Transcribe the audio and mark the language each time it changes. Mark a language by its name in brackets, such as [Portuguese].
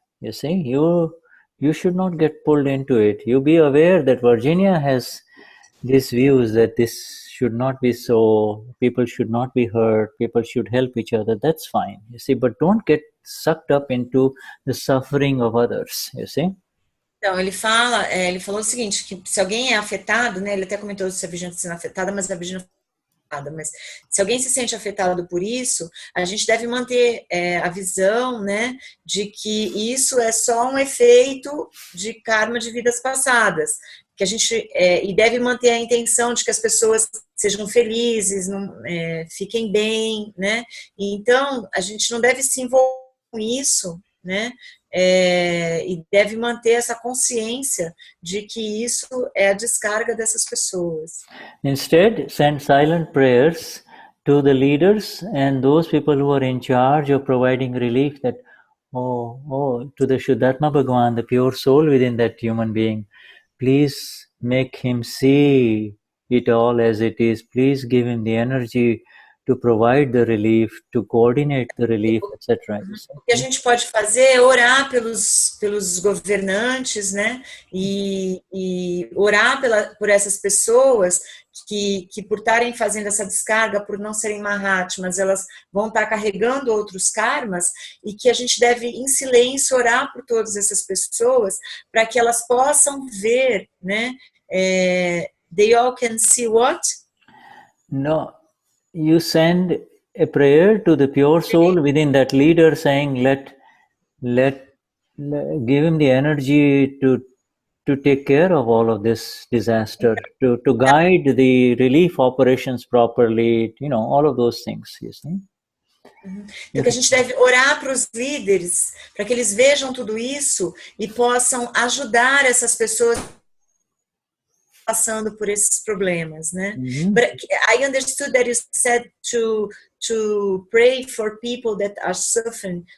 [English] You see, you should not get pulled into it. You be aware that Virginia has these views that this should not be so, people should not be hurt, people should help each other. That's fine, you see, but don't get sucked up into the suffering of others, you see. [Portuguese] Então, ele falou o seguinte, que se alguém é afetado, né, ele até comentou se a Virginia está sendo afetada, mas a Virginia mas se alguém se sente afetado por isso, a gente deve manter a visão, né, de que isso é só um efeito de karma de vidas passadas, que a gente e deve manter a intenção de que as pessoas sejam felizes, fiquem bem, né? E então a gente não deve se envolver com isso, né? E deve manter essa consciência de que isso é a descarga dessas pessoas. [English] Instead, send silent prayers to the leaders and those people who are in charge of providing relief, that to the Vishuddhatma Bhagavan, the pure soul within that human being, please make him see it all as it is. Please give him the energy to provide the relief, to coordinate the relief, etc. [Portuguese] O que a gente pode fazer é orar pelos governantes, né? E orar por essas pessoas que por estarem fazendo essa descarga, por não serem Mahatmas, elas vão estar carregando outros karmas, e que a gente deve, em silêncio, orar por todas essas pessoas para que elas possam ver, né? [English] They all can see what? No. You send a prayer to the pure soul within that leader, saying, let give him the energy to take care of all of this disaster, to guide the relief operations properly, all of those things, you see. [Portuguese] Então, que a gente deve orar para os líderes, para que eles vejam tudo isso e possam ajudar essas pessoas passando por esses problemas, né? [English] But I understood that you said to pray for people that are suffering.